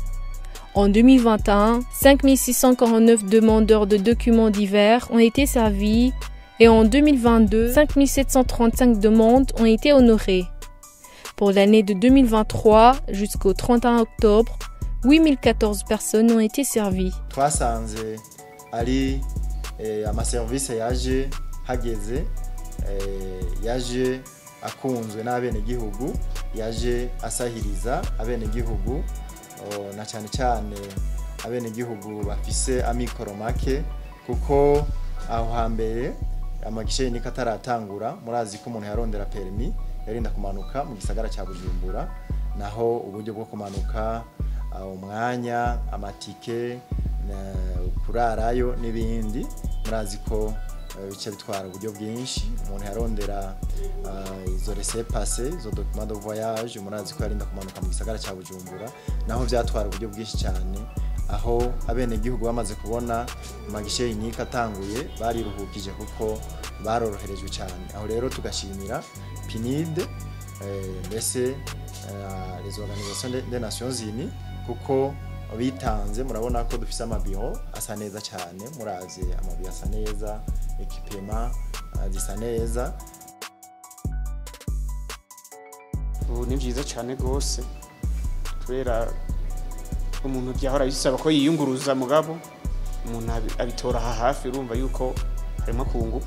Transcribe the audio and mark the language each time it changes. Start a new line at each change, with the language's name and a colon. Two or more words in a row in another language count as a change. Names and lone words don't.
French: En 2021, 5649 demandeurs de documents divers ont été servis et en 2022, 5735 demandes ont été honorées. Pour l'année de 2023 jusqu'au 31 octobre, 8014 personnes ont été servies.
Rundi: Twasanze ari amaservice yaje hageze yaje akunzwe n'abenegihugu, yaje asahiriza abenegihugu na cyane cyane abenegihugu bafise amikoro make, kuko aho hambere amagishe ni kataratangura murazi ko umuntu yarondera permis yarinda kumanuka mu gisagara cya Bujumbura, naho uburyo bwo kumanuka umwanya, amatike, kurarayo n'ibindi murazi ko bice bitwara uburyo bwinshi. Umuntu yarondera izo laissez-passer, izo
French: documents de voyage,
Rundi: murazi ko yarinda kumanuka mu gisagara cya Bujumbura, naho byatwara uburyo bwinshi cyane. Aho abenegihugu bamaze kubona amagishe yinika atanguye bariruhukije kuko baroroherejwe cyane. Aho rero tugashimira PNUD mbese
French: les organisations des Nations Unies
Rundi: kuko bitanze. Murabona ko dufise amabiro asa neza cyane, murazi amabiro asa neza, ekipema zisa neza. Ubu ni byiza cyane gose kubera umuntu byahora bisaba ko yiyunguruza, mugabo umuntu abitora hafi, urumva yuko harimo kunguka.